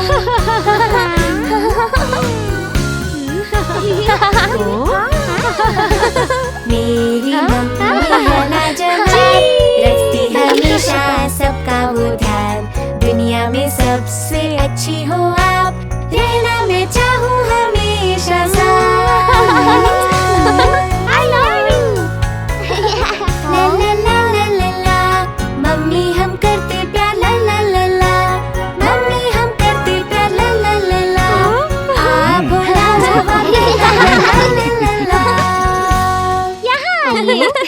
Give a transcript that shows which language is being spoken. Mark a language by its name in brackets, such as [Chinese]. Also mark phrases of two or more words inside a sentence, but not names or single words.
[Hindi] मेरी मम्मी है लाजवाब, रखती हमेशा सबका वो ध्यान, दुनिया में सबसे अच्छी हो आप, रहना मैं चाहूँ हमेशा साथ। [English] I love you। ला ला ला ला ला ला, [Hindi] मम्मी हम करते प्यार ला ला ला ला, मम्मी हम करते प्यार ला ला ला ला, आप हो लाजवाब ला ला ला ला ला। यहाँ आइए।